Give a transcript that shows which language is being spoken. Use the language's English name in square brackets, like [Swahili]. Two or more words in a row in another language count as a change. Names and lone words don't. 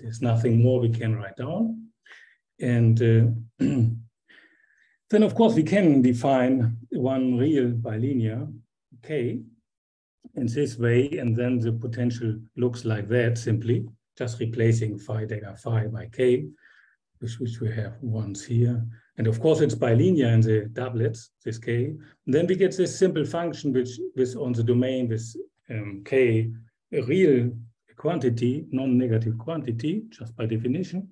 [English] There's nothing more we can write down. And then, of course, we can define one real bilinear K in this way, and then the potential looks like that, simply just replacing phi dagger phi by K, which we have once here. And of course, it's bilinear in the doublets, this K. And then we get this simple function, which on the domain with K, a real quantity, non-negative quantity, just by definition.